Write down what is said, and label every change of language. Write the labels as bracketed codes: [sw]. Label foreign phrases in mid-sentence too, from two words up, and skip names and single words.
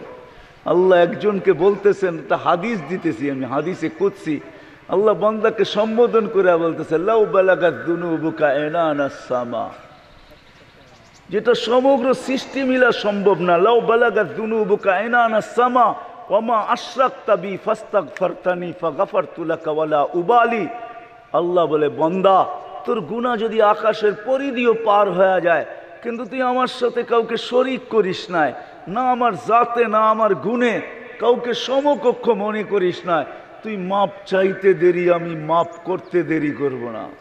[bn] আল্লাহ একজনকে বলতেছেন, তা হাদিস দিতেছি আমি, হাদিসে কুদসি, আল্লাহ বান্দাকে সম্বোধন করে বলতেছে [ar] لو بلغت ذنوبك عنان السماء, [bn] যেটা সমগ্র সৃষ্টি মিলা সম্ভব না। [ar] لو بلغت ذنوبك عنان السماء وما أشركت بي فاستغفرتني فغفرت لك ولا أبالي. [bn] আল্লাহ বলে, বান্দা তোর গুনাহ যদি আকাশের পরিধিও পার হয়ে যায়, কিন্তু তুই আমার সাথে কাউকে শরীক করিস না, না আমার জাতে না আমার গুণে কাউকে সমকক্ষ মনে করিস না, তুই মাপ চাইতে দেরি, আমি মাপ করতে দেরি করব না।